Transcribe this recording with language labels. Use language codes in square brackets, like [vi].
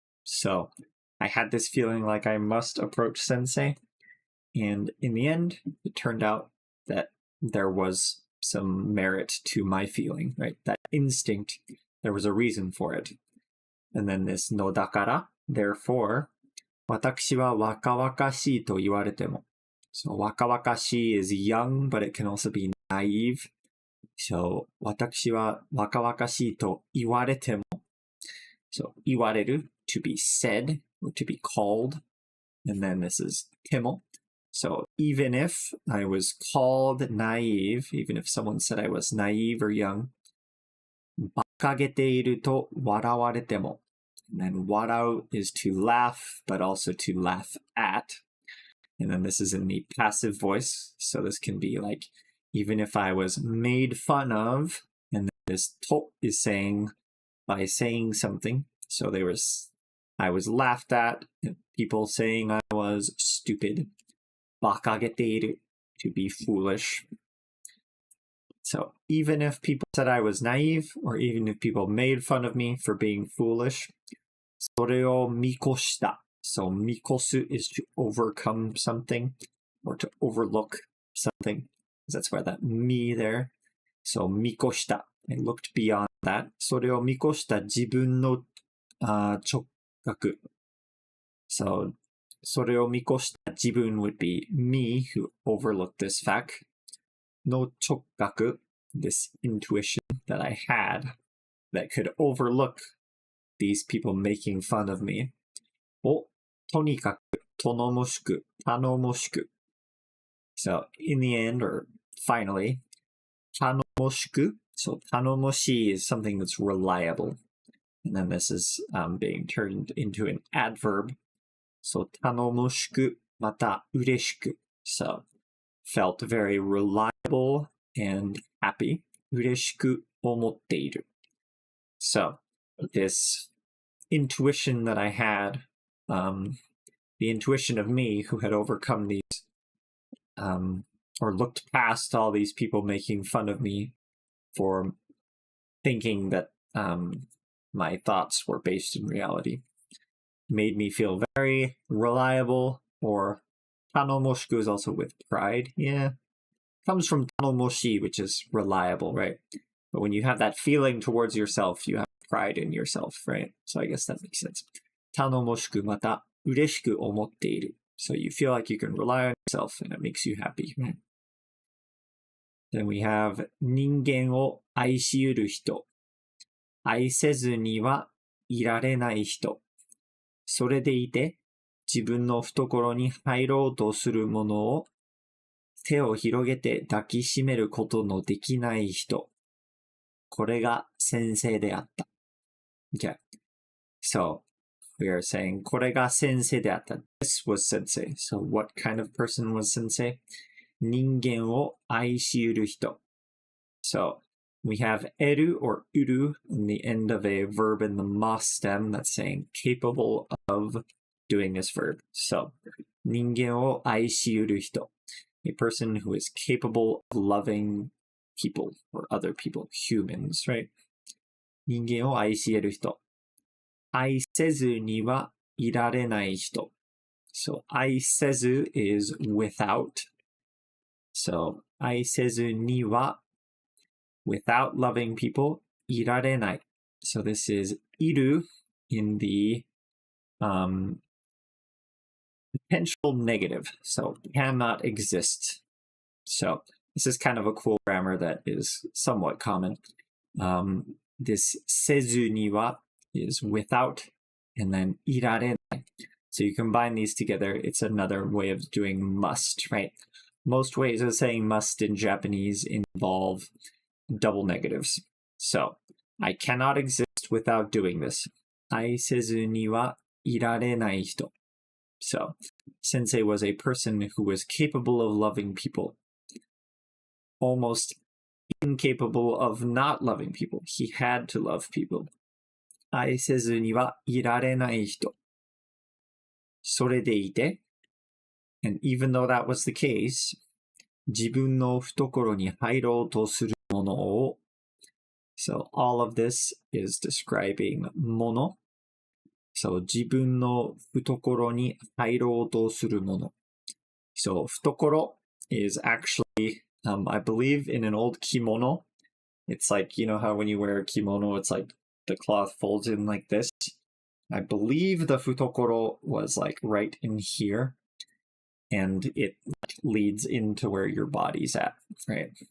[en] So I had this feeling like I must approach sensei, and in the end, it turned out that there was some merit to my feeling, right? That instinct, there was a reason for it. And then this no dakara, therefore, [ja] 私は若々しいと言われても. [en] So 若々しい is young, but it can also be naive. [ja] So 私は若々しいと言われても. [en] So 言われる to be said or to be called. And then this is ても. So even if I was called naive, even if someone said I was naive or young, [ja] 馬鹿げていると笑われても. [en] And then 笑う is to laugh, but also to laugh at. And then this is in the passive voice. So this can be like, even if I was made fun of, and this to is saying, by saying something. So I was laughed at, people saying I was stupid. 馬鹿げている to be foolish. So even if people said I was naive, or even if people made fun of me for being foolish, [ja] それを見越した. [en] So 見越す is to overcome something, or to overlook something. That's why that me there. So [ja] 見越した。 [en] I looked beyond that. [ja] それを見越した自分の直覚。 [en] So それを見越した自分 would be me who overlooked this fact. の直覚, this intuition that I had that could overlook these people making fun of me. [ja] をとにかく頼もしく頼もしく. [en] So in the end, or finally, 頼もしく. So 頼もしい is something that's reliable. And then this is being turned into an adverb. [ja] So 頼もしくまた嬉しく. [en] So felt very reliable and happy. [ja] 嬉しく思っている. [en] So this intuition that I had, the intuition of me who had overcome these, or looked past all these people making fun of me for thinking that my thoughts were based in reality, made me feel very reliable. Or tanomoshiku is also with pride. Yeah, comes from tanomoshi, which is reliable, right? But when you have that feeling towards yourself, you have pride in yourself, right? So I guess that makes sense. [ja] Tanomoshiku mata ureshiku omotte iru. [en] So you feel like you can rely on yourself and it makes you happy, right? Then we have [ja] 人間を愛しうる人。愛せずにはいられない人。それでいて自分の懐に入ろうとするものを手を広げて抱きしめることのできない人。これが先生であった。Okay. [en] So we are saying [ja] これが先生であった。 [en] This was sensei. So what kind of person was sensei? [ja] 人間を愛しうる人. [en] So we have eru or uru in the end of a verb in the ma stem that's saying capable of doing this verb. [ja] So 人間を愛しうる人. [en] A person who is capable of loving people or other people, humans, right? [ja] 人間を愛し得る人。愛せずにはいられない人。 [en] So 愛せず is without. So 愛せずには without loving people いられない。 So this is いる in the potential negative. So cannot exist. So this is kind of a cool grammar that is somewhat common. This せずには is without, and then いられない. So you combine these together, it's another way of doing must, right? Most ways of saying must in Japanese involve double negatives. So, I cannot exist without doing this. [ja] 愛せずにはいられない人. [en] So, Sensei was a person who was capable of loving people, almost incapable of not loving people. He had to love people. [ja] 愛せずにはいられない人. それでいて, [en] and even though that was the case, [ja] 自分の懐に入ろうとするものを, [en] so all of this is describing もの. [ja] So 自分の懐に入ろうとするもの. [en] So 懐 is actually, I believe in an old kimono, it's like, you know how when you wear a kimono, it's like the cloth folds in like this. I believe the futokoro was like right in here, and it leads into where your body's at, right?